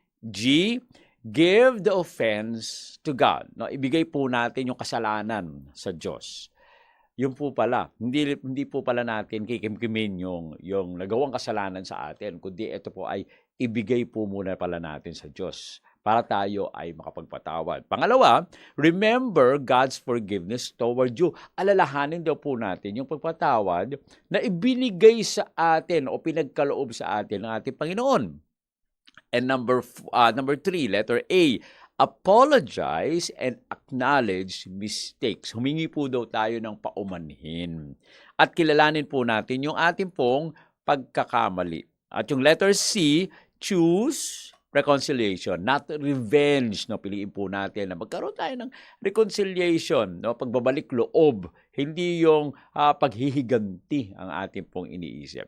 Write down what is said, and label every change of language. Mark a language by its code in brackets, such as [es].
[en] G, give the offense to God. [tl] No? Ibigay po natin yung kasalanan sa Diyos. Yun po pala. Hindi po pala natin kikimkimin yung nagawang kasalanan sa atin, kundi ito po ay ibigay po muna pala natin sa Diyos para tayo ay makapagpatawad. [en] Pangalawa, remember God's forgiveness toward you. [tl] Alalahanin daw po natin yung pagpatawad na ibinigay sa atin o pinagkaloob sa atin ng ating Panginoon. [en] And number 3, letter A, apologize and acknowledge mistakes. [tl] Humingi po daw tayo ng paumanhin. At kilalanin po natin yung ating pong pagkakamali. At yung [en] letter C, choose reconciliation, not revenge. No? [tl] Piliin po natin na magkaroon tayo ng reconciliation, no? Pagbabalik loob, hindi yung paghihiganti ang ating pong iniisip.